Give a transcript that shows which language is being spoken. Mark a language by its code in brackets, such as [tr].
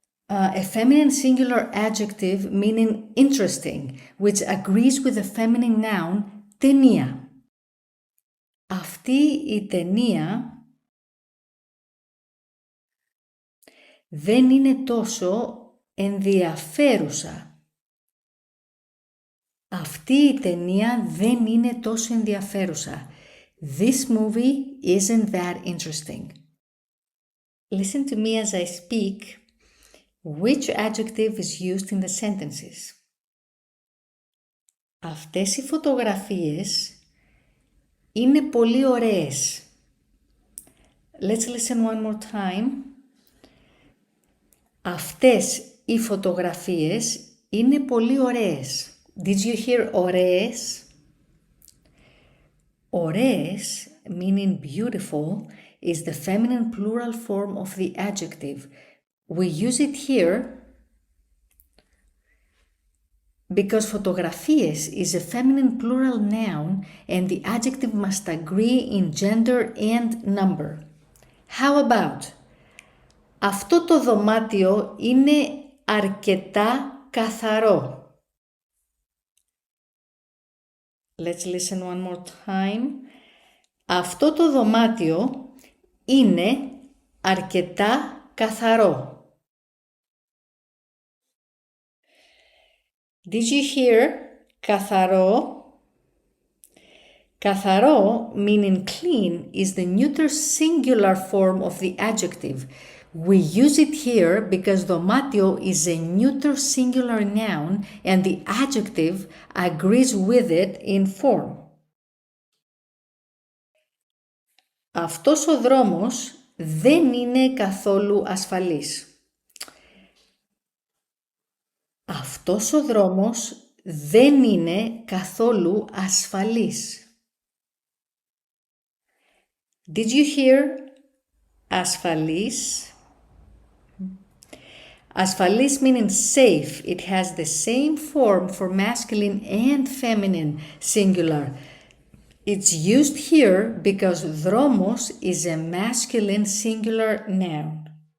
[en] A feminine singular adjective meaning interesting, which agrees with the feminine noun ταινία. [el] Αυτή η ταινία δεν είναι τόσο ενδιαφέρουσα. Αυτή η ταινία δεν είναι τόσο ενδιαφέρουσα. [en] This movie isn't that interesting. Listen to me as I speak. Which adjective is used in the sentences? [el] Αυτές οι φωτογραφίες είναι πολύ ωραίες. [en] Let's listen one more time. [el] Αυτές οι φωτογραφίες είναι πολύ ωραίες. [en] Did you hear ωραίες? Ωραίες, meaning beautiful, is the feminine plural form of the adjective. We use it here because φωτογραφίες is a feminine plural noun and the adjective must agree in gender and number. How about? [el] Αυτό το δωμάτιο είναι αρκετά καθαρό. [en] Let's listen one more time. [el] Αυτό το δωμάτιο είναι αρκετά καθαρό. [en] Did you hear καθαρό? Καθαρό, meaning clean, is the neuter singular form of the adjective. We use it here because δωμάτιο is a neuter singular noun and the adjective agrees with it in form. [el] Αυτός ο δρόμος δεν είναι καθόλου ασφαλής. Αυτός ο δρόμος δεν είναι καθόλου ασφαλής. [en] Did you hear ασφαλής? Ασφαλής meaning safe. It has the same form for masculine and feminine singular. It's used here because δρόμος is a masculine singular noun.